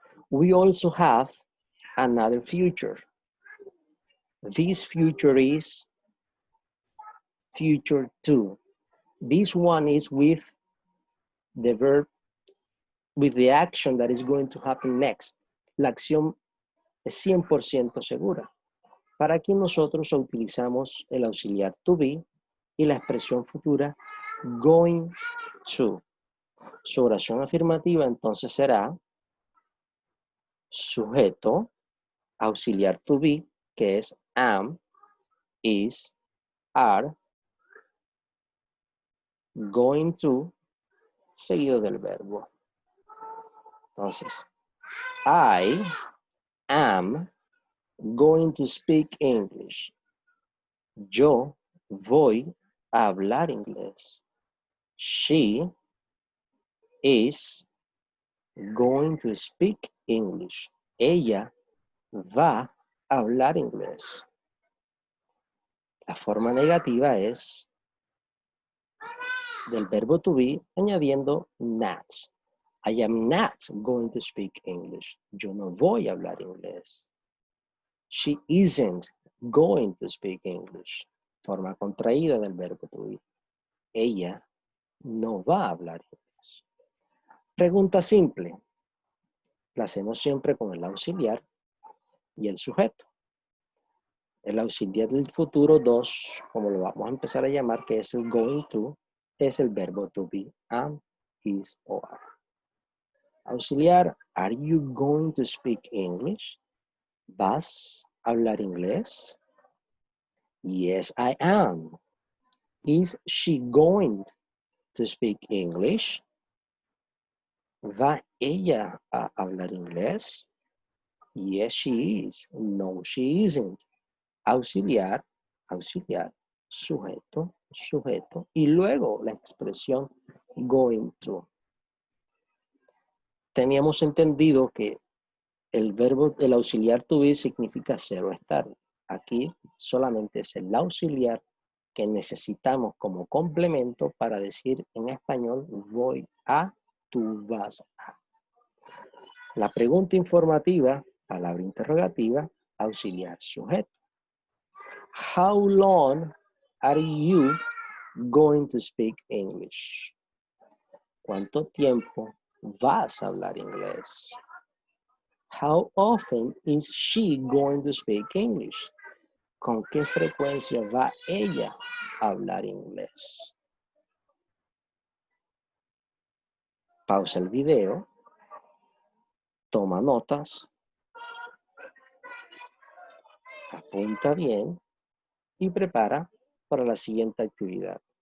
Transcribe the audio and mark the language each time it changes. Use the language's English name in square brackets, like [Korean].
[English] We also have another future. This future is future 2. This one is with the verb, with the action that is going to happen next. [Spanish] La acción es 100% segura. Para aquí nosotros utilizamos el auxiliar to be y la expresión futura going to. Su oración afirmativa entonces será sujeto, auxiliar to be, que es am, is, are, going to, seguido del verbo. [English] Entonces, I am going to speak English. [Spanish] Yo voy a hablar inglés. [English] She is going to speak English. [Spanish] Ella va a hablar inglés. La forma negativa es del verbo to be añadiendo not. [English] I am not going to speak English. [Spanish] Yo no voy a hablar inglés. [English] She isn't going to speak English. [Spanish] Forma contraída del verbo to be. Ella no va a hablar inglés. Pregunta simple. La hacemos siempre con el auxiliar y el sujeto. El auxiliar del futuro 2, como lo vamos a empezar a llamar, que es el going to, es el verbo to be, am, is o are. [English] Auxiliar, are you going to speak English? [Spanish] ¿Vas a hablar inglés? [English] Yes, I am. Is she going to speak English? [Spanish] ¿Va ella a hablar inglés? [English] Yes, she is. No, she isn't. [Spanish] Auxiliar, auxiliar, sujeto, sujeto y luego la expresión going to. Teníamos entendido que el verbo, el auxiliar to be significa ser o estar. Aquí solamente es el auxiliar que necesitamos como complemento para decir en español voy a, tú vas a. La pregunta informativa, palabra interrogativa, auxiliar sujeto. [English] How long are you going to speak English? [Spanish] ¿Cuánto tiempo vas a hablar inglés? [English] How often is she going to speak English? [Spanish] ¿Con qué frecuencia va ella a hablar inglés? Pausa el video, toma notas, apunta bien y prepara para la siguiente actividad.